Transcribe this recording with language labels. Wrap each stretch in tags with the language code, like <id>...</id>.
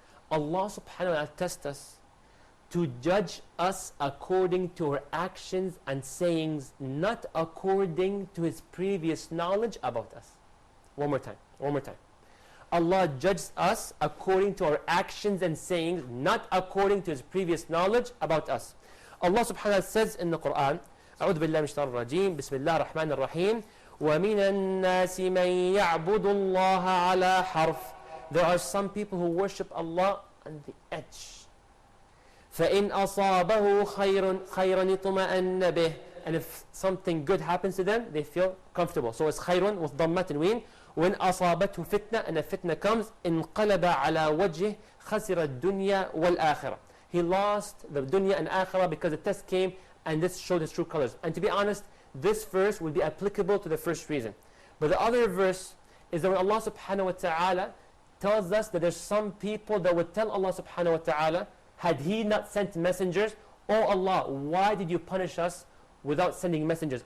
<en>Allah subhanahu wa ta'ala tests us to judge us according to our actions and sayings, not according to His previous knowledge about us. One more time. Allah judges us according to our actions and sayings, not according to His previous knowledge about us. Allah subhanahu wa ta'ala says in the Quran,</en> <ar>أعوذ بالله من الشيطان الرجيم بسم الله الرحمن الرحيم وَمِنَ النَّاسِ مَنْ يَعْبُدُ اللَّهَ عَلَى حَرْفٍ.</ar> <en>There are some people who worship Allah on the edge.</en> <ar>فَإِنْ أَصَابَهُ خَيْرًا اطْمَأَنَّ بِهِ.</ar> <en>And if something good happens to them, they feel comfortable. So it's خَيْرٌ with ضمة and ween. When</en> <ar>أصابته فتنة,</ar> <en>and a fitna comes,</en> <ar>انقلب على وجهه خسر الدنيا والآخرة.</ar> <en>He lost the dunya and akhirah because the test came, and this showed his true colors. And to be honest, this verse would be applicable to the first reason. But the other verse is that when Allah subhanahu wa ta'ala tells us that there's some people that would tell Allah subhanahu wa ta'ala, had He not sent messengers, oh Allah, why did you punish us without sending messengers?</en>